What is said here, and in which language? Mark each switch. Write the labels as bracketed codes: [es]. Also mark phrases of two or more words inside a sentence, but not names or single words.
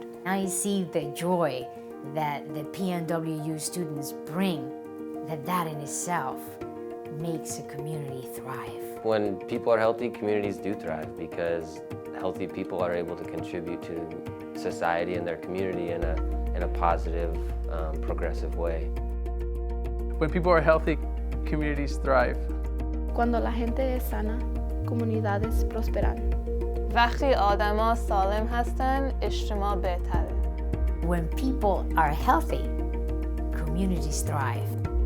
[en] Now you see the joy that the PNWU students bring, that in itself makes a community thrive. When people are healthy, communities do thrive because healthy people are able to contribute to society and their community in a positive, progressive way. When people are healthy, communities thrive. [es] Cuando la gente es sana, comunidades prosperan. [fa] وقتی آدما سالم هستن، اجتماع بهتره. [en] When people are healthy, communities thrive.